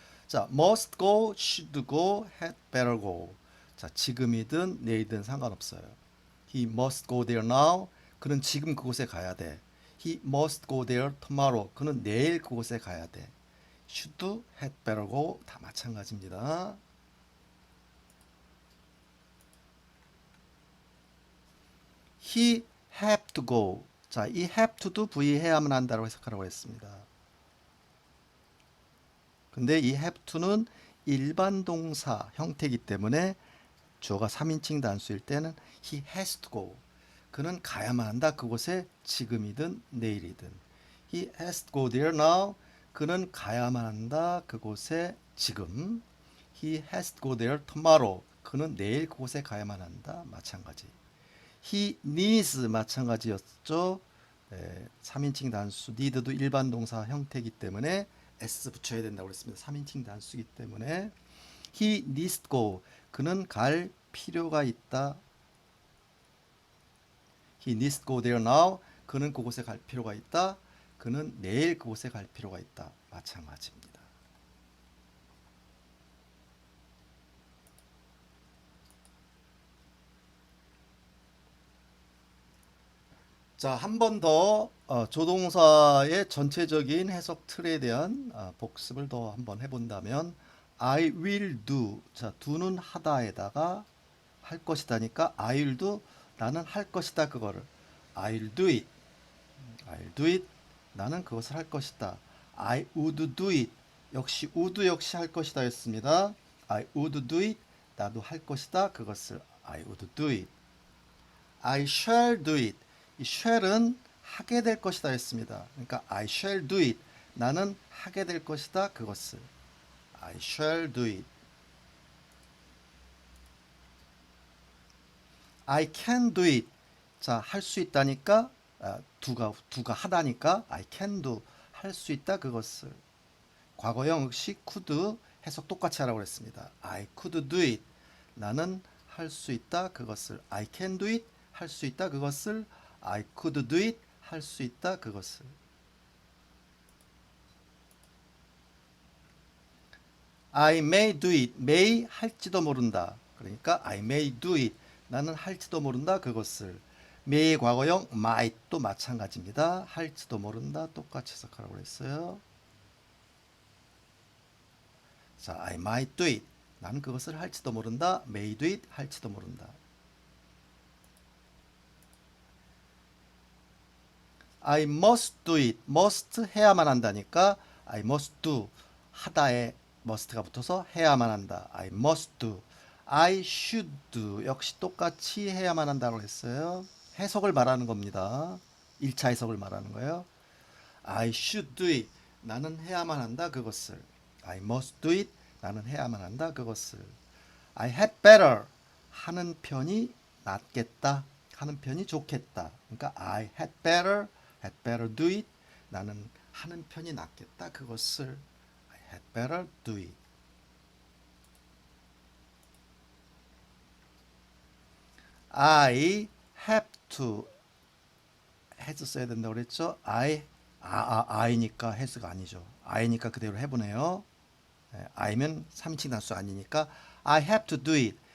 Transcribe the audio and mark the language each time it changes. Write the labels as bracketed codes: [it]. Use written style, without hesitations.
[en] 자, must go, should go, had better go. [ko] 자, 지금이든 내일이든 상관없어요. [en] He must go there now. [ko] 그는 지금 그곳에 가야 돼. [en] He must go there tomorrow. [ko] 그는 내일 그곳에 가야 돼. should, had better go 다 마찬가지입니다. [en] He have to go. [ko] 자, 이 have to도 V 해야만 한다고 해석하라고 했습니다. 근데 이 have to는 일반 동사 형태이기 때문에 주어가 3인칭 단수일 때는 [en] he has to go. [ko] 그는 가야만 한다. 그곳에 지금이든 내일이든. [en] He has to go there now. [ko] 그는 가야만 한다. 그곳에 지금. [en] He has to go there tomorrow. [ko] 그는 내일 그곳에 가야만 한다. 마찬가지. [en] He needs [ko] 마찬가지였죠. 3인칭 단수 need도 일반 동사 형태이기 때문에 s 붙여야 된다고 그랬습니다. 3인칭 단수이기 때문에 [en] he needs to go. [ko] 그는 갈 필요가 있다. [en] He needs to go there now. [ko] 그는 그곳에 갈 필요가 있다. 그는 내일 그곳에 갈 필요가 있다. 마찬가지입니다. 자, 한 번 더 조동사의 전체적인 해석 틀에 대한 복습을 더 한번 해본다면 [en] I will do. [ko] 자, do는 하다에다가 할 것이다니까 [en] I will do. [ko] 나는 할 것이다. 그거를 [en] I'll do it. I'll do it. [ko] 나는 그것을 할 것이다. [en] I would do it. [ko] 역시 would 역시 할 것이다 였습니다. I would do it. 나도 할 것이다. 그것을 [en] I would do it. I shall do it. [ko] 이 shall은 하게 될 것이다 했습니다. [en] 그러니까 I shall do it. [ko] 나는 하게 될 것이다. [en] 그것을 I shall do it. I can do it. [ko] 자, 할 수 있다니까 두가 하다니까 [en] I can do. [ko] 할 수 있다. 그것을 과거형 역시 could 해석 똑같이 하라고 그랬습니다. [en] I could do it. [ko] 나는 할 수 있다. [en] 그것을 I can do it. [ko] 할 수 있다. [en] 그것을 I could do it. [ko] 할 수 있다. [en] 그것을 I may do it. [ko] may 할지도 모른다. [en] 그러니까 I may do it. [ko] 나는 할지도 모른다. 그것을 may의 과거형 might도 마찬가지입니다. 할지도 모른다. 똑같이 해석하라고 했어요. [en] 자, I might do it. [ko] 나는 그것을 할지도 모른다. [en] may do it. 할지도 모른다. I must do it. must [ko] 해야만 한다니까 [en] I must do. [ko] 하다에 must가 붙어서 해야만 한다. [en] I must do. I should do. [ko] 역시 똑같이 해야만 한다고 했어요. 해석을 말하는 겁니다. 1차 해석을 말하는 거예요. [en] I should do it. [ko] 나는 해야만 한다. [en] 그것을 I must do it. [ko] 나는 해야만 한다. [en] 그것을 I had better. [ko] 하는 편이 낫겠다. 하는 편이 좋겠다. [en] 그러니까 I had better do it. [ko] 나는 하는 편이 낫겠다. 그것을 [en] I had better do it. I have to has [ko] 써야 된다고 그랬죠? I니까 has가 아니죠. I니까 그대로 해보네요. I면 3인칭 단수 아니니까 [en] I have to do it.